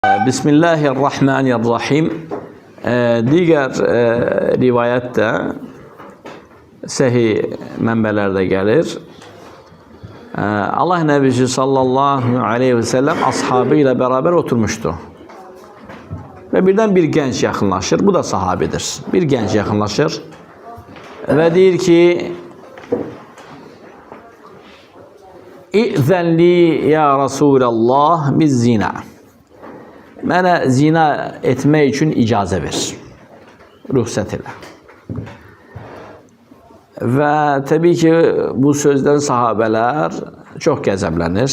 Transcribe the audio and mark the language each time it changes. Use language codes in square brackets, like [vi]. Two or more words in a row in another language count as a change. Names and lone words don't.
[az] Bismillahirrahmanirrahim. Diğer rivayette sahih mənbələrdə gəlir. [tr] Allah Nəbisi [ar] صلى الله عليه وسلم [tr] ashabı ile beraber oturmuştu. Ve birden bir genç yakınlaşır. Bu da sahabidir. Bir genç yakınlaşır. [az] Ve deyir ki [ar] ائذن لي يا رسول الله بالزنا. [az] Mənə zina etmək üçün icazə ver. Ruxsat elə. Və təbii ki, bu sözdən sahabələr çox qəzəblənir.